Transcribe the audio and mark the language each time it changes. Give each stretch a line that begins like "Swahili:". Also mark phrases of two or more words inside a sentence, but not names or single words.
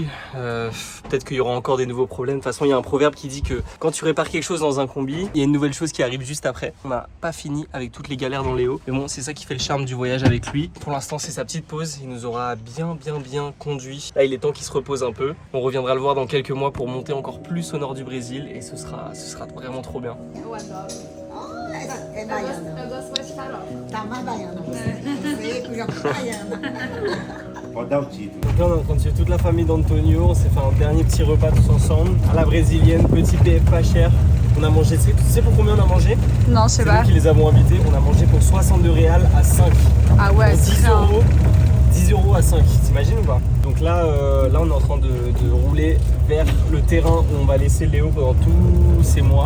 French: Peut-être qu'il y aura encore des nouveaux problèmes. De toute façon, il y a un proverbe qui dit que quand tu répares quelque chose dans un combi, il y a une nouvelle chose qui arrive juste après. On n'a pas fini avec toutes les galères dans Léo. Mais bon, c'est ça qui fait le charme du voyage avec lui. Pour l'instant, c'est sa petite pause. Il nous aura bien conduit. Là, il est temps qu'il se repose un peu. On reviendra le voir dans quelques mois pour monter encore plus au nord du Brésil et ce sera vraiment trop bien.
Portuguese: Eu adoro. É baiana. Eu gosto mais de farofa. Tá mais baiana. Você que já baiana. Pode dar o título.
French: Donc là, on est en train de suivre toute la famille d'Antonio. On s'est fait un dernier petit repas tous ensemble à la brésilienne, petit PF pas cher. On a mangé, tu sais pour combien on a mangé? Non, je sais C'est pas. nous qui les avons invités. On a mangé pour 62 réals à 5. Ah ouais, c'est 10 rien. euros. 10 euros à 5, t'imagines ou pas? Donc là, là, on est en train de rouler vers le terrain où on va laisser Léo pendant tous ces mois.